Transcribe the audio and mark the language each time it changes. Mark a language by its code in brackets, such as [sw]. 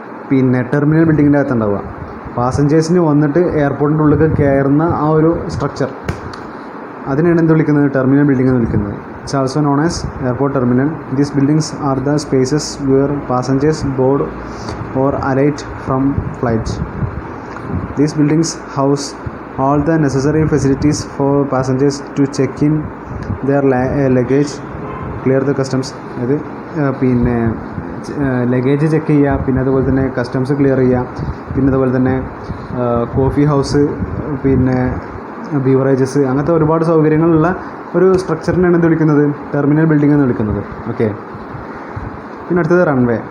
[ml] പിന്നെ ടെർമിനൽ ബിൽഡിങ്ങിൻ്റെ അകത്ത് ഉണ്ടാവുക. പാസഞ്ചേഴ്സിന് വന്നിട്ട് എയർപോർട്ടിൻ്റെ ഉള്ളിൽ കയറുന്ന ആ ഒരു സ്ട്രക്ചർ, അതിനാണ് എന്ത് വിളിക്കുന്നത്? ടെർമിനൽ ബിൽഡിംഗ് എന്ന് വിളിക്കുന്നത്. [en] It's also known as airport terminal. These buildings are the spaces where passengers board or alight from flights. These buildings house all the necessary facilities for passengers to check in their luggage, clear the customs. [ml] അത് പിന്നെ luggage check ചെയ്യുക, പിന്നെ അതുപോലെ തന്നെ customs clear ചെയ്യുക, പിന്നെ അതുപോലെ തന്നെ കോഫി ഹൗസ്, പിന്നെ ബീവറേജസ്, അങ്ങനത്തെ ഒരുപാട് സൗകര്യങ്ങളുള്ള ഒരു സ്ട്രക്ചറിനാണ് എന്ത് വിളിക്കുന്നത്? ടെർമിനൽ ബിൽഡിംഗ് എന്ന് വിളിക്കുന്നത്. ഓക്കെ, പിന്നെ അടുത്തത് റൺവേ.